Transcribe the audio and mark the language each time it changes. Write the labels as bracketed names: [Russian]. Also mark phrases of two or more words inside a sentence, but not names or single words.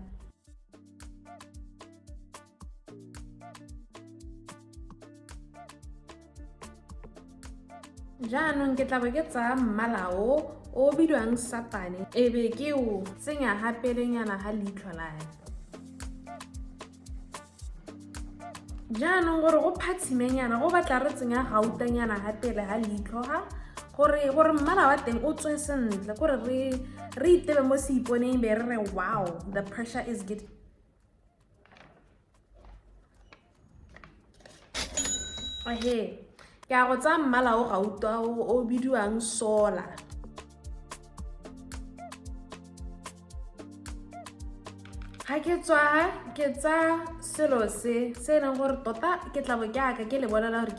[Tswana] jaanong ke tla be ke tsaya mmala o bidiwang Saturn e be ke o tsenya gapelenyana ga leitlho la jaanong gore go phatsimenyana go batla re tsenya gautanyana gapele ga leitlho ga gore mmala wa teng o tswe sentle gore re itebe mo seiponeng be re re wow [English] the pressure is getting [Tswana] ke a go tsaya mmala o gauta o bidiwang sola ga ke tsa selo se leng gore tota ke tla bo ke aka ke le bolela gore